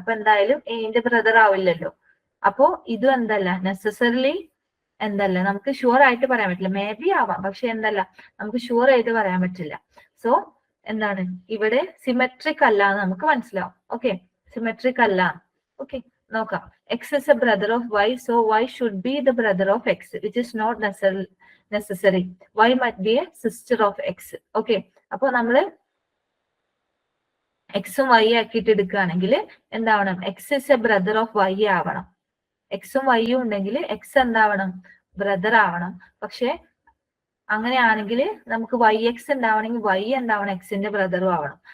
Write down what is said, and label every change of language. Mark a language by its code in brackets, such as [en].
[ml] അപ്പൊ എന്തായാലും എന്റെ ബ്രദർ ആവില്ലല്ലോ. അപ്പോ ഇതും എന്തല്ല, നെസസറിലി എന്തല്ല, നമുക്ക് ഷുവർ ആയിട്ട് പറയാൻ പറ്റില്ല. മേ ബി ആവാം, പക്ഷെ എന്തല്ല, നമുക്ക് ഷുവർ ആയിട്ട് പറയാൻ പറ്റില്ല. സോ എന്താണ്, ഇവിടെ സിമെട്രിക് അല്ല എന്ന് നമുക്ക് മനസ്സിലാവും. ഓക്കെ, സിമെട്രിക് അല്ല. ഓക്കെ, നോക്കാം. [en] X is a brother of Y, so Y should be the brother of X, which is not necessary. Y might be a sister of X. [ml] Okay, അപ്പൊ നമ്മള് എക്സും വൈ ആക്കിയിട്ട് എടുക്കുകയാണെങ്കിൽ എന്താവണം, [en] X is a brother of Y [ml] ആവണം. എക്സും വൈയും ഉണ്ടെങ്കിൽ X എന്താവണം, brother ആവണം. പക്ഷെ അങ്ങനെയാണെങ്കിൽ നമുക്ക് വൈ എക്സ് ഉണ്ടാവണമെങ്കിൽ വൈ എന്താവണം, എക്സിന്റെ ബ്രദറും ആവണം.